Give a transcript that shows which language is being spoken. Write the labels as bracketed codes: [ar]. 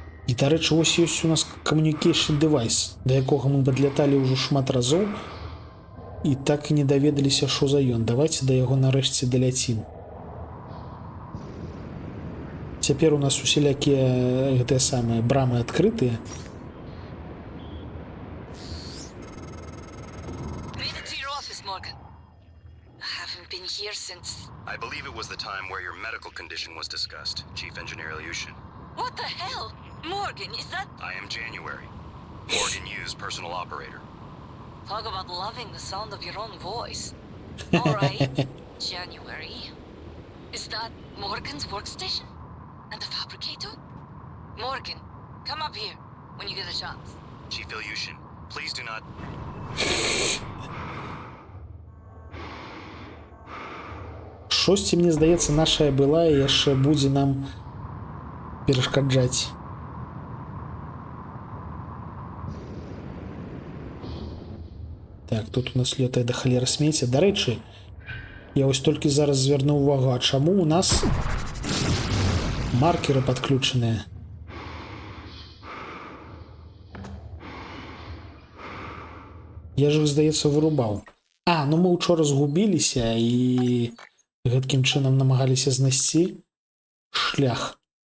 [be] І, дарэчы, вось ёсць у нас [en] communication device, [be] да якога мы падляталі ўжо шмат разоў і так і не даведаліся, што за ён. Давайте да яго нарэшце даляцім. Цяпер у нас усялякія гэтыя самыя брамы адкрытыя. [en] Made it to your office, Morgan. I haven't been here since... I believe it was the time where your medical condition was discussed, Chief Engineer Ilyushin. What the hell? Morgan, is that... I am January. Morgan Hughes, personal operator. Talk about loving the sound of your own voice. All right, January. Is that Morgan's workstation? And the fabricator? Morgan, come up here when you get a chance. Chief Ilyushin, please do not... [be] Шосьці, мне здаецца, нашая была і яшчэ будзе нам перашкаджаць. Так, тут у нас лётае да халеры смецця. Дарэчы, я вось толькі зараз звярнуў увагу, а чаму у нас маркеры падключаныя? Я ж іх, здаецца, вырубаў. А, ну мы учора згубіліся і гэткім чынам намагаліся знайсці шлях.